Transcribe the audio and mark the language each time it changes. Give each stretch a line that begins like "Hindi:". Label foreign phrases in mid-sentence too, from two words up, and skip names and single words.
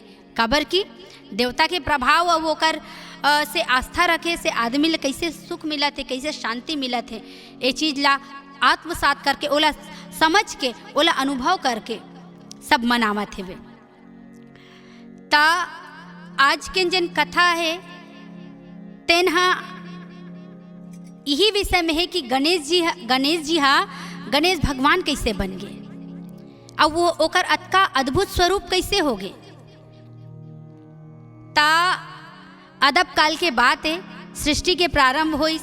Chhattisgarhi: काबर की देवता के प्रभाव और ओकर से आस्था रखे से आदमी ला कैसे सुख मिलत है, कैसे शांति मिलत है, ये चीज़ ला आत्मसात करके ओला समझ के ओला अनुभव करके सब मनावत है। ता आज के जन कथा है तेनहा यही विषय में है कि गणेश जी गणेश भगवान कैसे बन गए, अब वो ओकर अतका अद्भुत स्वरूप कैसे हो गए। ता अदब काल के बात है, सृष्टि के प्रारंभ हुई।